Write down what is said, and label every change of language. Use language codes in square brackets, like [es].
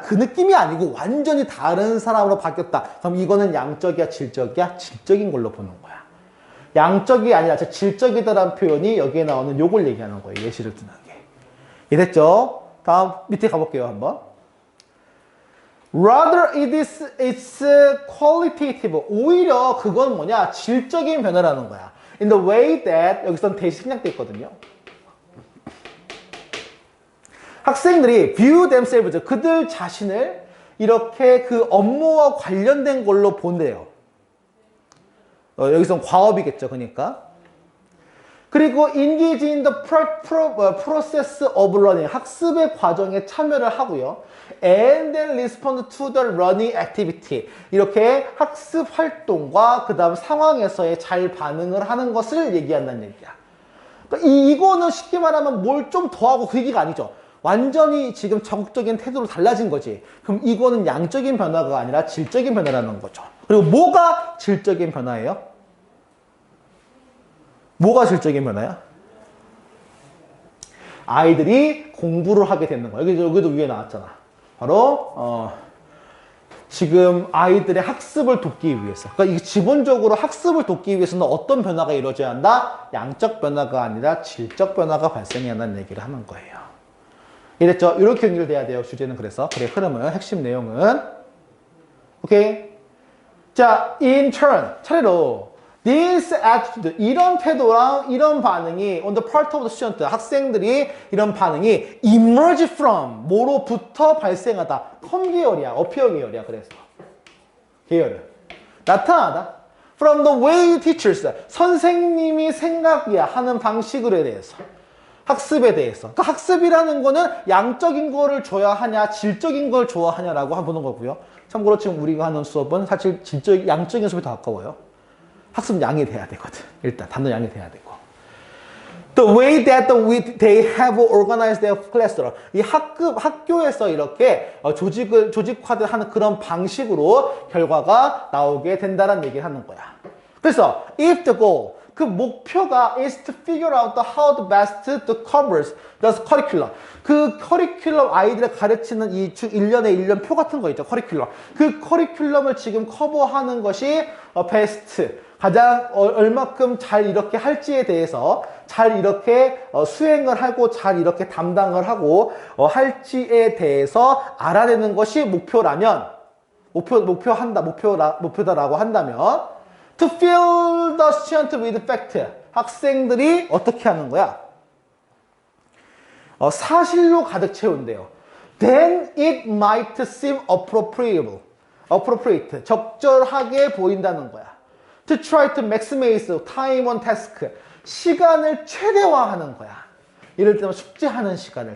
[ko] 그 느낌이 아니고 완전히 다른 사람으로 바뀌었다. 그럼 이거는 양적이야, 질적이야? 질적인 걸로 보는 거야. 양적이 아니라 질적이다라는 표현이 여기에 나오는 요걸 얘기하는 거예요. 예시를 드는 게. 이해됐죠? 다음 밑에 가볼게요. 한번. [en] Rather it's qualitative. [ko] 오히려 그건 뭐냐? 질적인 변화라는 거야. [en] In the way that [ko] 여기서는 대시 생략돼 있거든요. 학생들이 [en] view themselves [ko] 그들 자신을 이렇게 그 업무와 관련된 걸로 본대요. 여기서는 과업이겠죠. 그러니까. [en] 그리고 engage in the process of learning [ko] 학습의 과정에 참여를 하고요. [en] And then respond to the learning activity [ko] 이렇게 학습 활동과 그 다음 상황에서의 잘 반응을 하는 것을 얘기한다는 얘기야. 그러니까 이거는 쉽게 말하면 뭘 좀 더하고 그 얘기가 아니죠. 완전히 지금 적극적인 태도로 달라진 거지. 그럼 이거는 양적인 변화가 아니라 질적인 변화라는 거죠. 그리고 뭐가 질적인 변화예요? 뭐가 질적인 변화야? 아이들이 공부를 하게 되는 거야. 여기도 위에 나왔잖아. 바로 지금 아이들의 학습을 돕기 위해서. 그러니까 이게 기본적으로 학습을 돕기 위해서는 어떤 변화가 이루어져야 한다? 양적 변화가 아니라 질적 변화가 발생해야 한다는 얘기를 하는 거예요. 이랬죠? 이렇게 연결돼야 돼요. 주제는 그래서. 그래, 흐름은, 핵심 내용은. 오케이? 자, [en] in turn, [ko] 차례로. [en] This attitude, [ko] 이런 태도랑 이런 반응이 [en] on the part of the student, [ko] 학생들이 이런 반응이 [en] emerge from, [ko] 뭐로부터 발생하다. come 계열이야, appear 계열이야, 그래서. 계열은. 나타나다. [en] From the way teachers, [ko] 선생님이 생각이야 하는 방식으로 대해서. 학습에 대해서. 그러니까 학습이라는 거는 양적인 거를 줘야 하냐, 질적인 걸 좋아하냐라고 보는 거고요. 참고로 지금 우리가 하는 수업은 사실 양적인 수업이 더 가까워요. 학습 양이 돼야 되거든. 일단 단어 양이 돼야 되고. [en] The way that they have organized their classroom. [ko] 이 학교에서 이렇게 조직화를 하는 그런 방식으로 결과가 나오게 된다는 얘기를 하는 거야. [en] 그래서 if the goal [ko] 그 목표가 [en] is to figure out how the best to cover the curriculum. [ko] 그 커리큘럼 아이들을 가르치는 이 1년의 1년 표 같은 거 있죠. 커리큘럼. 그 커리큘럼을 지금 커버하는 것이 베스트. 가장 얼마큼 잘 이렇게 할지에 대해서 잘 이렇게 수행을 하고 잘 이렇게 담당을 하고 할지에 대해서 알아내는 것이 목표라면 목표다라고 한다면 [en] to fill the student with fact [ko] 학생들이 어떻게 하는 거야? 사실로 가득 채운대요. [en] Then it might seem appropriate [ko] 적절하게 보인다는 거야. [en] To try to maximize time on task. [ko] 시간을 최대화하는 거야. 예를 들면 숙제하는 시간을.